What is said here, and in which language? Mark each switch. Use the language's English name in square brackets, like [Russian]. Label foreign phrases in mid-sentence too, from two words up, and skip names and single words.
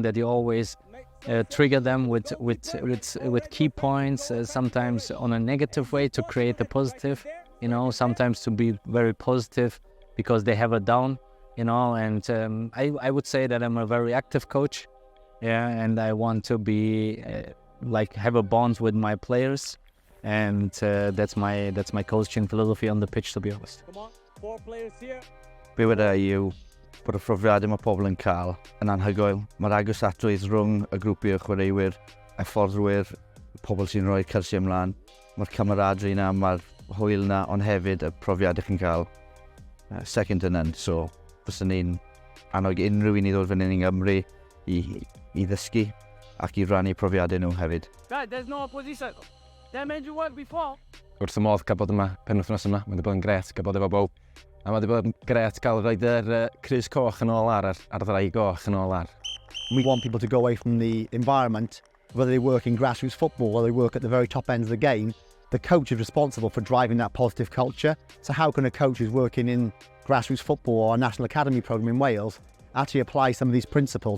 [English] that you always trigger them with key points, sometimes on a negative way to create a positive, you know, sometimes to be very positive because they have a down, you know, and I would say that I'm a very active coach, yeah, and I want to be like have a bond with my players, and that's my coaching philosophy on the pitch, to be honest. Come on, 4 players here. [Welsh] Be wedi yw bod y profiadau mae pobl yn cael yn anhygoel. Mae'r agosatwydd rhwng y grwpiau chwaraewyr, hyfforddwyr, pobl sy'n rhoi cyrsiau ymlaen. Mae'r cameradri yna, mae'r hwyl yna, ond hefyd y profiadau chi'n cael [English] second to none. [Welsh] So, fyswn ni'n annog unrhyw un i ddod fan hyn yng Nghymru i ddysgu ac i rannu profiadau nhw hefyd. [English] Guys, there's no opposition. They made you work before. [Welsh] Wrth y modd cael bod yma penwythnos yma, mae wedi bod yn gret cael bod efo bow. A mae wedi bod yn gret cael rhoid yr crys coch yn ôl ar ddrai goch yn ôl ar. [English] We want people to go away from the environment, whether they work in grassroots football or they work at the very top end of the game. The coach is responsible for driving that positive culture. So how can a coach who's working in grassroots football or a national academy programme in Wales actually apply some of these principles?